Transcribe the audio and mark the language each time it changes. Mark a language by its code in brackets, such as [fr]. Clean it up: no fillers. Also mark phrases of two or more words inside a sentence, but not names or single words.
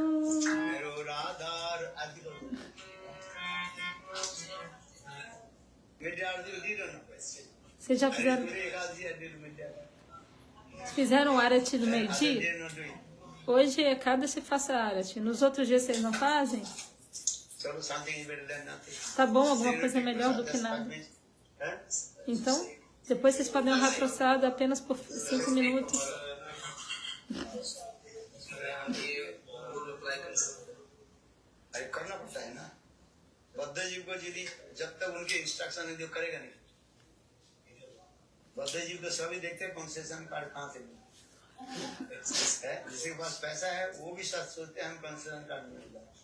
[pt] Vocês já fizeram Arati no meio-dia? Hoje é cada se faça Arati. Nos outros dias vocês não fazem? Tá bom, alguma coisa melhor do que nada. Então, depois vocês podem honrar prasada apenas por 5 minutos. [hi] करना पड़ता है ना बद्ध जीव को यदि जब तक उनके इंस्ट्रक्शन है जो करेगा नहीं बद्ध जीव तो सभी देखते हैं कंसेशन कार्ड कहाँ से है जिसके पास पैसा है वो भी सच सोचते हैं हम कंसेशन कार्ड मिलेगा